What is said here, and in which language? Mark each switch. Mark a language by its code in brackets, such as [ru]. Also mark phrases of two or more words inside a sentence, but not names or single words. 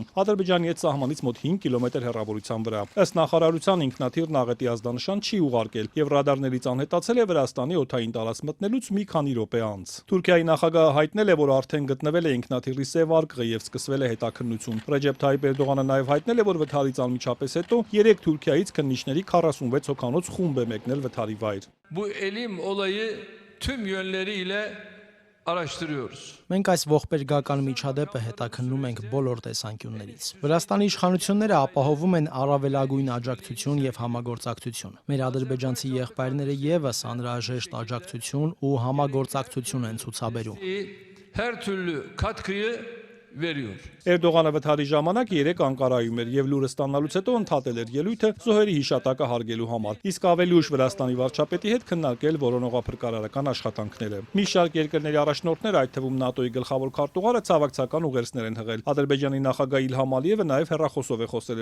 [hy] Ադրբեջանի հետ սահմանից մոտ 5 կիլոմետր հեռավորության վրա։ Ըստ նախարարության ինքնաթիռն աղետի ազդանշան չի ուղարկել եւ ռադարներից անհետացել է Վրաստանի օդային տարածք մտնելուց մի քանի րոպե անց։ Թուրքիայի նախագահը հայտնել է, որ արդեն գտնվել է ինքնաթիռի սև արկղը եւ սկսվել է հետաքննություն։ Ռեջեփ Թայիպ Էրդողանը նաեւ հայտնել է, որ վթարից անմիջապես հետո 3 Թուրքիայից քննիչների 46 հոգանոց խումբ է մեկնել վթարի վայր։ [tr] Bu elim olayı tüm yönleriyle araştırıyoruz. [hy] Մենք այս ողբերգական միջադեպը հետաքննում ենք բոլոր տեսանկյուններից։ Վրաստանի իշխանությունները ապահովում են առավելագույն աջակցություն եւ համագործակցություն։ Մեր ադրբեջանցի եղբայրները եւս անհրաժեշտ աջակցություն ու համագործակցություն են ցուցաբերում։ [tr] Her türlü katkıyı veriyor. [hy] Էրդողանը վթարի ժամանակ 3 Անկարայում էր եւ լուրը ստանալուց հետո ընդհատել էր ելույթը զոհերի հիշատակը հարգելու համար։ Իսկ ավելի ուշ Վրաստանի վարչապետի հետ քննարկել որոնողափրկարարական աշխատանքները։ Մի շարք երկրների առաջնորդներ, այդ թվում ՆԱՏՕ-ի գլխավոր քարտուղարը ցավակցական ուղերձներ են հղել։ Ադրբեջանի նախագահ Իլհամ Ալիևը նաեւ հեռախոսով է խոսել